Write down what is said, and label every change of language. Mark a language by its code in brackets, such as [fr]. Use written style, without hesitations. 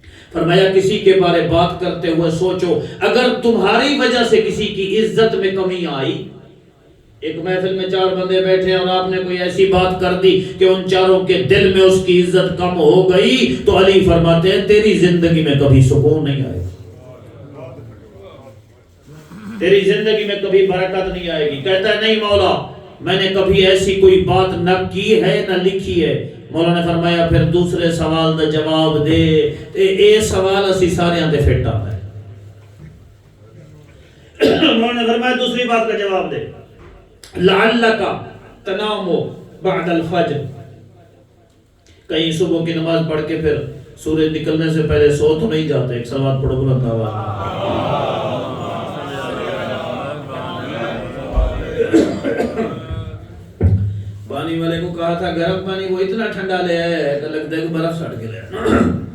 [ur] فرمایا کسی کے بارے بات کرتے ہوئے سوچو اگر تمہاری وجہ سے کسی کی عزت میں کمی آئی ایک محفل میں 4 بندے بیٹھے اور آپ نے کوئی ایسی بات کر دی کہ ان 4 کے دل میں اس کی عزت کم ہو گئی تو علی فرماتے ہیں تیری زندگی میں کبھی سکون نہیں آئے تیری زندگی میں کبھی برکت نہیں آئے گی. کہتا ہے نہیں مولا میں نے کبھی ایسی کوئی بات نہ کی ہے نہ لکھی ہے. مولا نے فرمایا [pa] پھر دوسرے سوال دا جواب دے اے سوال اسی سارے آتے فٹ آتا ہے. [ur] مولا نے فرمایا دوسری بات کا جواب دے [ar] لعلک تنام بعد الفجر [ur] کہیں صبح کی نماز پڑھ کے پھر سورج نکلنے سے پہلے سو تو نہیں جاتے. ایک صلوات پڑھو بلند آواز پانی والے کو کہا تھا گرم پانی وہ اتنا ٹھنڈا لے آئے کہ لگتا ہے کہ برف سڑ کے لے آئے.